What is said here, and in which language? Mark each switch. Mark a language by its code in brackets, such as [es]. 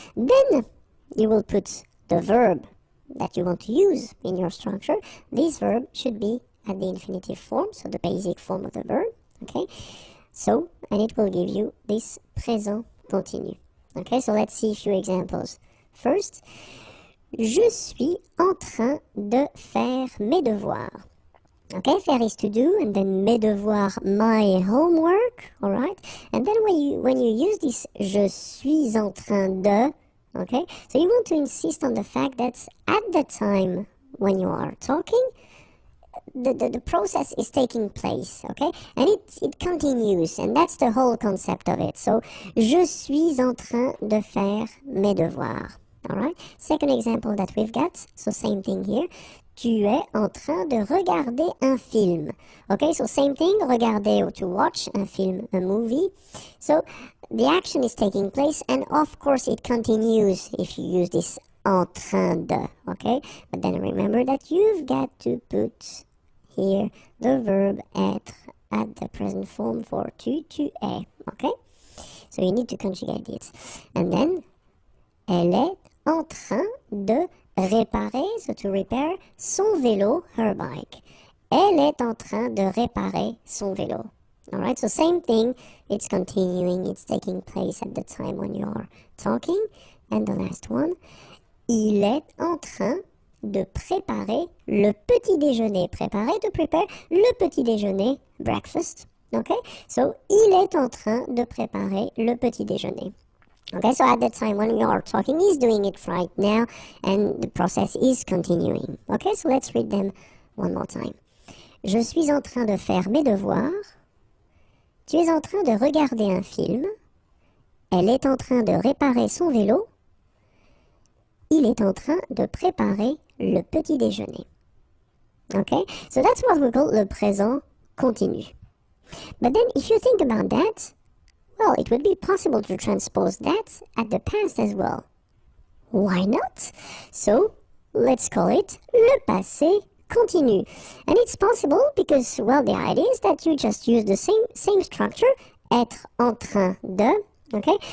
[en] Then you will put the verb that you want to use in your structure. This verb should be at the infinitive form, so the basic form of the verb, okay? So, and it will give you this présent continu. Okay, so let's see a few examples. [fr] First, je suis en train de faire mes devoirs. [en] Okay, faire is to do, and then [fr] mes devoirs, [en] my homework, all right? And then when you use this [fr] je suis en train de, [en] okay, so you want to insist on the fact that at the time when you are talking, the process is taking place, okay? And it continues, and that's the whole concept of it. [fr] So, je suis en train de faire mes devoirs, [en] all right? Second example that we've got, so same thing here. [fr] Tu es en train de regarder un film. [en] Okay, so same thing, regarder or to watch [fr] un film, [en] a movie. So the action is taking place, and of course it continues if you use this [fr] en train de, [en] okay? But then remember that you've got to put here the verb être at the present form for [fr] tu es, [en] okay? So you need to conjugate it. And then, [fr] elle est en train de réparer, [en] so to repair, [fr] son vélo, [en] her bike. [fr] Elle est en train de réparer son vélo. [en] Alright, so same thing, it's continuing, it's taking place at the time when you are talking. And the last one, [fr] il est en train de préparer le petit déjeuner. Préparer, [en] to prepare, [fr] le petit déjeuner, [en] breakfast. [fr] Okay, so il est en train de préparer le petit déjeuner. [en] Okay, so at the time when you are talking, he's doing it right now, and the process is continuing. Okay, so let's read them one more time. [fr] Je suis en train de faire mes devoirs. Tu es en train de regarder un film. Elle est en train de réparer son vélo. Il est en train de préparer le petit déjeuner. [en] Okay, so that's what we call [fr] le présent continu. [en] But then if you think about that, well, it would be possible to transpose that at the past as well. Why not? So, let's call it [fr] le passé continu. [en] And it's possible because, well, the idea is that you just use the same structure, [fr] être en train de, [en] okay?